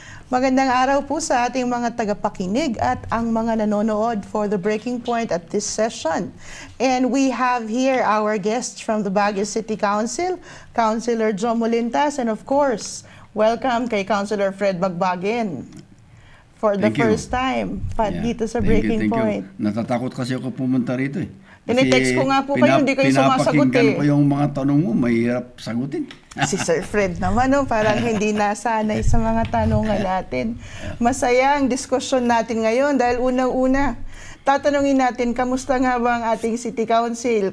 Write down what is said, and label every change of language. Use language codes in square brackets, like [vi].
[tl] Magandang araw po sa ating mga tagapakinig at ang mga nanonood [en] for the Breaking Point at this session. And we have here our guests from the Baguio City Council, Councilor Joe Molintas, and of course, welcome kay Councilor Fred Bagbagin for the first time dito sa Breaking Point. [tl] Natatakot kasi ako pumunta rito eh. Tinitext ko nga po kayo, hindi kayo sumasagot eh. Pinapakinggan ko yung mga tanong mo, mahirap sagutin. Si Sir Fred naman, parang hindi nasanay sa mga tanungan natin. Masaya ang diskusyon natin ngayon dahil unang-una, tatanungin natin, kamusta nga ba ang ating City Council?